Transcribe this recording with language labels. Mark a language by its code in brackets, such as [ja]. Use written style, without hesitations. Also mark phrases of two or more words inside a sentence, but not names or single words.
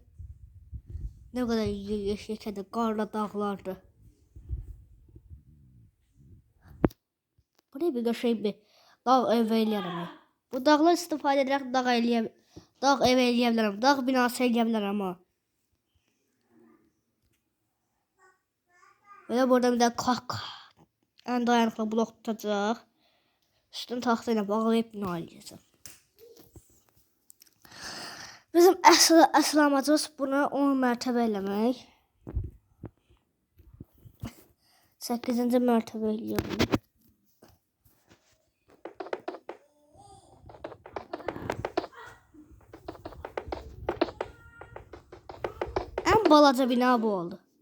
[tr] Ne kadar [az] yeşillikdə, qarla dağlardır. Buraya bir qəşəng bir dağ ev eləyərəm. Bu dağlar istifadə edərək dağ ev eləyə bilərəm. Dağ binası eləyə bilərəm ama. [tr] Böyle burada bir de en dayanıklı blok tutacaq. [az] Üstünü taxtayla bağlayıb bina eləyəcəm. Bizim əsl amacımız bunu 10 mərtəbə eləmək. 8-ci mərtəbə eləyəm. En balaca bina bu oldu.